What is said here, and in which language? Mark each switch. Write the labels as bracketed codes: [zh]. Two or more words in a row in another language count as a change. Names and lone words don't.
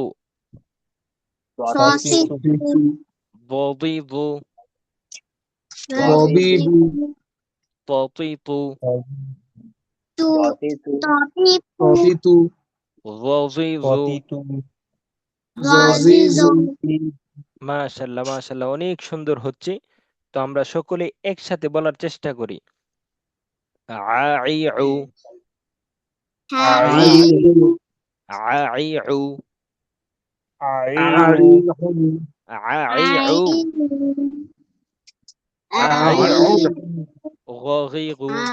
[bn] তাসিসু, সসিসু, বদিদু, বদিদু, ববিবু, ততিতু, দতিতু, পতিতু, রজিজু। পতিতু, জজিজু, মাশাল্লাহ, মাশাল্লাহ, অনেক সুন্দর হচ্ছে। তো আমরা সকলে একসাথে বলার চেষ্টা করি। আইউ, আইউ, আইউ, আইউ, আইউ, আইউ, গগিগু,